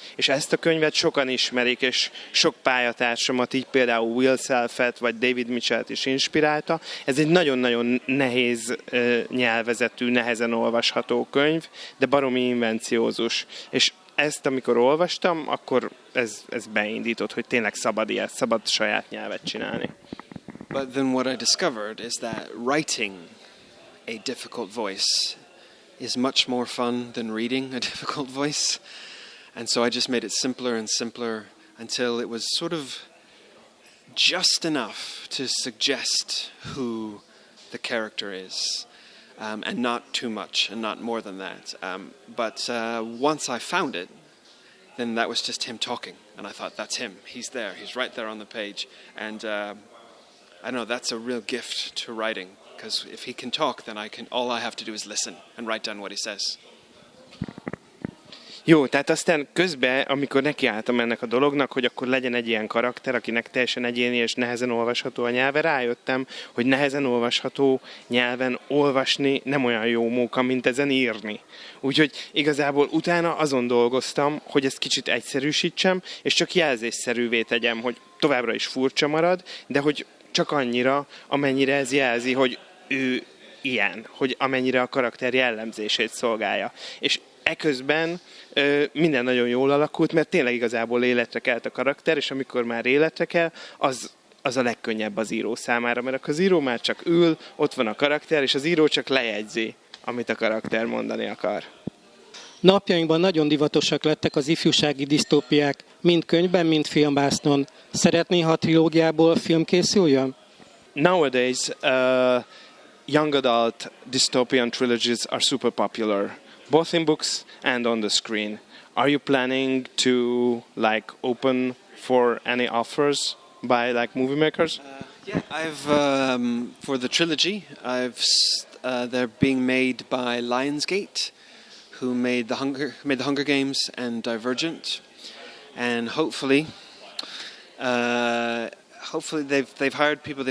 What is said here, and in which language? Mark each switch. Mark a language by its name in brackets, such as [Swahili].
[Hungarian] És ezt a könyvet sokan ismerik, és sok pályatársamat, így például Will Self-et, vagy David Mitchell-t is inspirálta. Ez egy nagyon-nagyon nehéz nyelvezetű, nehezen olvasható könyv, de baromi invenciózus. És ezt, amikor olvastam, akkor ez beindított, hogy tényleg szabad saját nyelvet csinálni. [English] But then what I discovered is that writing a difficult voice is much more fun than reading a difficult voice. And so I just made it simpler and simpler until it was sort of just enough to suggest who the character is. And not too much and not more than that. But once I found it, then that was just him talking. And I thought, that's him. He's there. He's right there on the page. And I don't know, that's a real gift to writing, because if he can talk, then all I have to do is listen and write down what he says. [Hungarian] Jó, tehát aztán közben, amikor nekiálltam ennek a dolognak, hogy akkor legyen egy ilyen karakter, akinek teljesen egyéni és nehezen olvasható a nyelve, rájöttem, hogy nehezen olvasható nyelven olvasni nem olyan jó móka, mint ezen írni. Úgyhogy igazából utána azon dolgoztam, hogy ezt kicsit egyszerűsítsem, és csak jelzésszerűvé tegyem, hogy továbbra is furcsa marad, de hogy csak annyira, amennyire ez jelzi, hogy ő ilyen, hogy amennyire a karakter jellemzését szolgálja. És eközben minden nagyon jól alakult, mert tényleg igazából életre kelt a karakter, és amikor már életre kell, az a legkönnyebb az író számára, mert akkor az író már csak ül, ott van a karakter, és az író csak lejegyzi, amit a karakter mondani akar. Napjainkban nagyon divatosak lettek az ifjúsági disztópiák, mind könyvben, mind filmvásznon. Szeretné, ha a trilógiából film készüljön? [English] Nowadays, young adult dystopian trilogies are super popular, both in books and on the screen. Are you planning to open for any offers by movie makers? Yeah, I've for the trilogy, they're being made by Lionsgate, who made the Hunger Games and Divergent, and hopefully they've hired people.